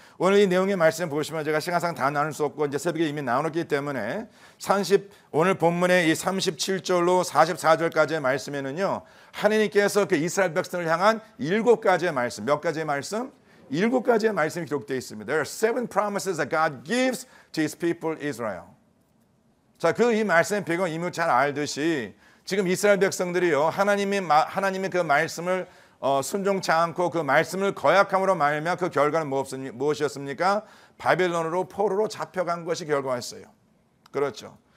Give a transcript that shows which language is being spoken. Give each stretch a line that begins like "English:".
Korean: 오늘 이 내용의 말씀 보시면 제가 시간상 다 나눌 수 없고 이제 새벽에 이미 나눴기 때문에 오늘 본문의 이 37절로 44절까지의 말씀에는요, 하나님께서 그 이스라엘 백성을 향한 7가지의 말씀, 몇 가지의 말씀? 7가지의 말씀이 기록되어 있습니다.
English: There are 7 promises that God gives to His people Israel.
Korean: 자, 이 말씀의 배경 이미 잘 알듯이 지금 이스라엘 백성들이요, 하나님의 그 말씀을 순종치 않고 그 말씀을 거역함으로 말미암아 그 결과는 무엇이었습니까? 바벨론으로 포로로 잡혀간 것이 결과였어요. 그렇죠.